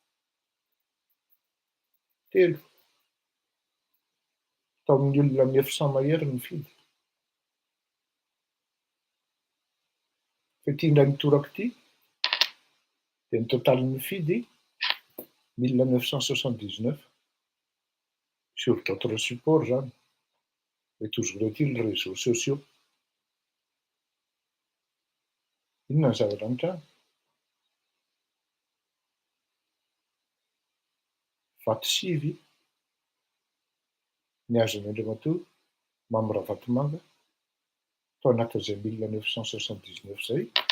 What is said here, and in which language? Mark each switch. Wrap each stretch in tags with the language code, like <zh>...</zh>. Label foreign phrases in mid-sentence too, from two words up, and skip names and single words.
<mg>Tao amin'ny olona 900 mahery ny fidy. Fa ity indray mitoraka ity dia ny totalin'ny fidy 1979</mg> <fr>sur d'autres supports</fr> <mg>zany.</mg> <fr>Et toujours est-il les réseaux sociaux.</fr> <mg>Inona ny zavatra mitranga? Vato sivy ny azon'ny Andriamatoa Mamy Ravatomanga tao anatin'izay 1979 zay.</mg>